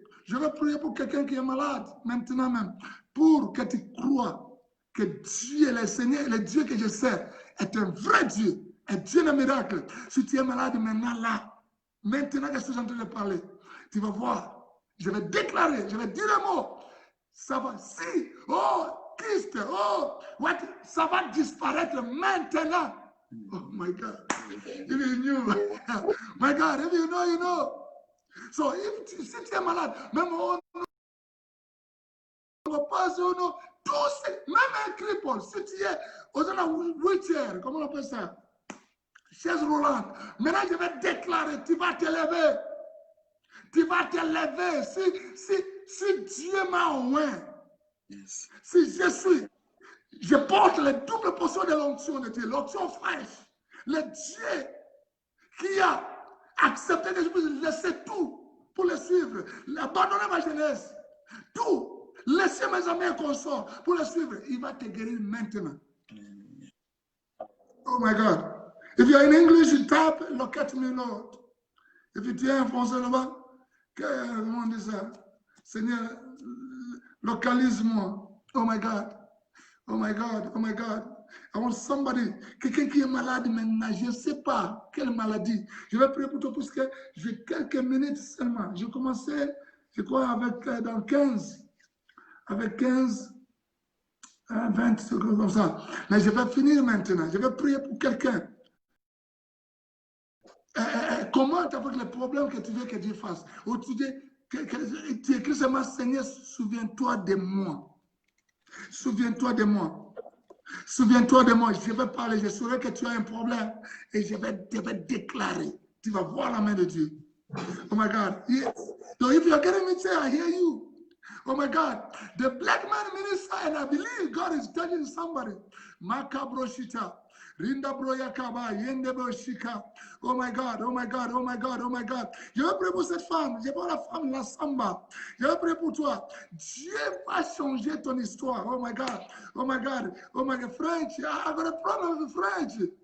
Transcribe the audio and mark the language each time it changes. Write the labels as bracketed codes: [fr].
[fr] Je vais prier pour quelqu'un qui est malade, maintenant même, pour que tu crois que Dieu, le Seigneur, le Dieu que je sais, est un vrai Dieu, un Dieu de miracle. Si tu es malade maintenant, là, maintenant que je suis en train de parler, tu vas voir, je vais déclarer, je vais dire un mot, ça va, si, oh, Christ, oh, what, ça va disparaître maintenant. [en] Oh my God, if you knew, my God, if you know, you know. [fr] So, si tu es malade, même même un cripple, si tu es dans la wheelchair, comment on appelle ça? Chaise roulante. Maintenant, je vais déclarer, tu vas te lever. Tu vas te lever. Si Dieu m'a oint, si je porte la double portion de l'onction de Dieu, l'onction fraîche, le Dieu qui a accepté que je puisse laisser tout pour le suivre, abandonner ma jeunesse, tout. Laissez mes amis et consorts pour le suivre. Il va te guérir maintenant. [en] Oh my God. If you're in English, you type, locate me, Lord. [fr] If tu es en français là-bas, comment on dit ça? Seigneur, localise-moi. [en] Oh my God. Oh my God. Oh my God. I want somebody, [fr] quelqu'un qui est malade maintenant, je ne sais pas quelle maladie. Je vais prier pour toi parce que j'ai quelques minutes seulement. J'ai commencé, je crois, dans 15, avec 15, 20 secondes comme ça. Mais je vais finir maintenant. Je vais prier pour quelqu'un. Comment avec les problèmes que tu veux que Dieu fasse? Ou tu dis, tu écris seulement, Seigneur, souviens-toi de moi. Souviens-toi de moi. Souviens-toi de moi, je vais parler, je saurai que tu as un problème et je vais déclarer. Tu vas voir la main de Dieu. [en] Oh my God. Yes. So if you're getting me, say, I hear you. Oh my God. The black man minister, and I believe God is touching somebody. Makabroshita. Rinda broyakaba, yende broshika. Oh my God, oh my God, oh my God, oh my God. [fr] Je vais prier pour cette femme, je vais pour la femme, la samba. Je vais prier pour toi. Dieu va changer ton histoire. [en] Oh my God, oh my God, oh my God. French, I got a problem with French.